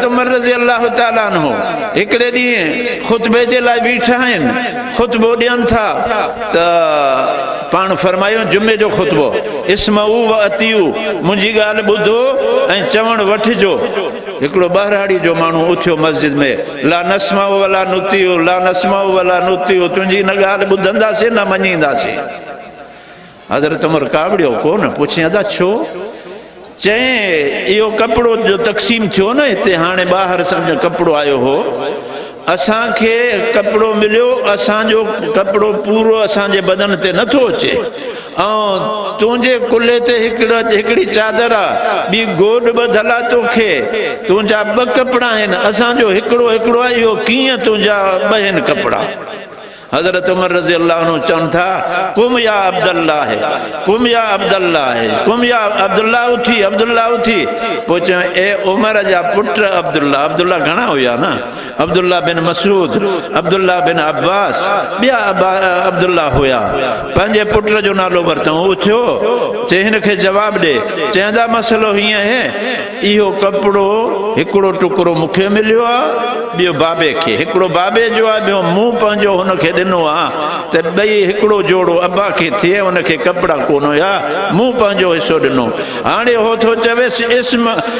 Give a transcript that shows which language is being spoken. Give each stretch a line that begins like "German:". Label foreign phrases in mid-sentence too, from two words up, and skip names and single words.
Sindhi: उमर
Arabic: رضي الله تعالى عنه
Sindhi: हिकिड़े ॾींहुं ख़ुतबे जे लाइ बीठा आहिनि ख़ुतबो ॾियनि था त पाण फरमायो जुमे जो ख़ुतबो
Arabic: اسمعوا وأطيعوا
Sindhi: मुंहिंजी ॻाल्हि ॿुधो ऐं चवणु वठिजो हिकिड़ो ॿारहाड़ी जो माण्हू उथियो मस्जिद में
Arabic: لا نسمع ولا نطيع لا نسمع ولا نطيع
Sindhi: तुंहिंजी न ॻाल्हि ॿुधंदासीं न मञींदासीं हज़रत उमर कावड़ियो कोन पुछियां था छो चई इहो कपिड़ो जो तक़सीम थियो न हिते हाणे ॿाहिरि सम्झ कपिड़ो आयो हो असांखे कपिड़ो मिलियो असांजो कपिड़ो पूरो असांजे बदन ते नथो अचे ऐं तुंहिंजे कुल्हे ते हिकिड़ी चादर आहे ॿी गोॾ ॿधल आहे तोखे तुंहिंजा ॿ कपिड़ा आहिनि असांजो हिकिड़ो आहे इहो कीअं तुंहिंजा ॿ आहिनि कपिड़ा हज़रत उमर
Arabic: رضي الله عنه
Sindhi: चवनि था कुम
Arabic: يا عبد الله قم يا عبد الله قم يا عبد الله
Sindhi: है कुम या अब्दुल्लाह उथी पोइ चयो ए उमर जा पुट अब्दुल्लाह घणा हुया न अब्दुल्लाह बिन मसूद अब्दुल्लाह बिन अब्बास ॿिया अब्दुल्लाह हुया पंहिंजे पुट जो नालो वरितऊं उथियो चई हिनखे जवाबु ॾे चवंदा मसइलो हीअं है इहो कपिड़ो हिकिड़ो टुकड़ो मूंखे मिलियो आहे ॿियो बाबे खे हिकिड़ो बाबे जो आहे ॿियो मूं पंहिंजो हुनखे ॾिनो आहे त ॿई हिकिड़ो जोड़ो अब्बा खे थिए हुनखे कपिड़ा कोन हुया मूं पंहिंजो हिसो ॾिनो हाणे हो थो चवेसि इस्म